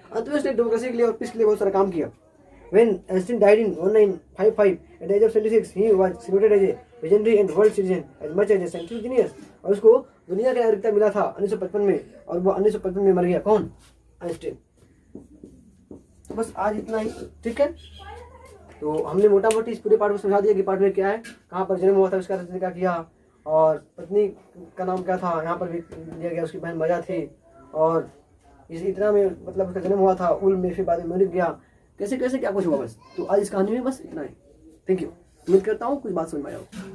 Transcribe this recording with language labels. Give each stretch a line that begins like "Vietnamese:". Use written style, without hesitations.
Hindi: अंत में उसने डेमोक्रेसी के लिए और पीस के लिए बहुत सारा काम किया।
English: When Einstein died in 1955 at the age of 76, he was saluted as a visionary and world citizen as much as a scientific genius.
Hindi: और उसको दुनिया का नागरिकता मिला था 1955 में, और वो 1955 में मर गया। कौन? आइंस्टीन। तो बस आज इतना ही, ठीक है। तो हमने मोटा मोटी इस पूरे पार्ट को समझा दिया कि पार्ट में क्या है, कहाँ पर जन्म हुआ था, उसका क्या किया, और पत्नी का नाम क्या था, यहाँ पर भी दिया गया, उसकी बहन मजा थी, और इतना में मतलब उसका जन्म हुआ था उल में, फिर बाद में म्यूनिख गया, कैसे कैसे क्या कुछ हुआ। बस तो आज इस कहानी में बस इतना ही। Thank you. उम्मीद करता हूँ कुछ बात समझ में आया हो।